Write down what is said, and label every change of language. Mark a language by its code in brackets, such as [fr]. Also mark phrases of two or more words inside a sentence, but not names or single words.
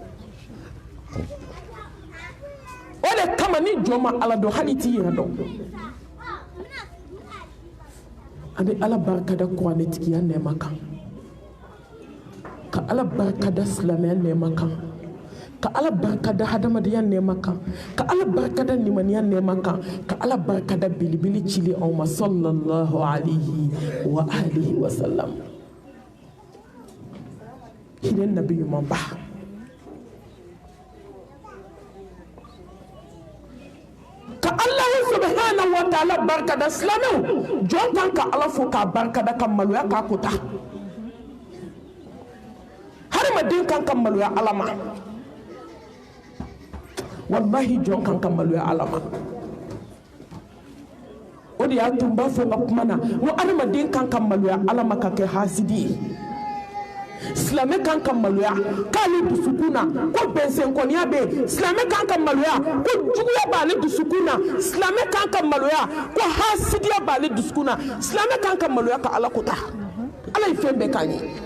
[bm] o de kama ni jɔn ma ala dɔn hali i t'i yɛrɛ dɔn an bɛ ala barikada kuranɛtigiya nɛɛma kan ka ala barikada silamɛya nɛɛma kan ka ala barikada hadamadenya nɛɛma kan ka ala barikada nimaniya nɛɛma kan ka ala barikada belebele cili aw ma [ar] صلى الله عليه وعلى آله وسلم [bm] hinɛ nabi ɲuman ba ka [ar] الله سبحانه وتعالى [bm] barikada silamɛw jɔn kan ka ala fo k'a barikada ka maloya k'a kota hadamaden kan ka maloya ala ma wallahi jɔn kan ka maloya Ala ma o de y'a to n b'a fɔ n ka kuma na n ko adamaden kan ka maloya Ala ma ka kɛ hasidi ye silamɛ kan ka maloya k'ale dusukun na ko bɛnsɛnkɔniya bɛ yen silamɛ kan ka maloya ko juguya b'ale dusukun na silamɛ kan ka maloya ko hasidiya b'ale dusukun na silamɛ kan ka maloya ka Ala kota Ala ye fɛn bɛɛ k'an ye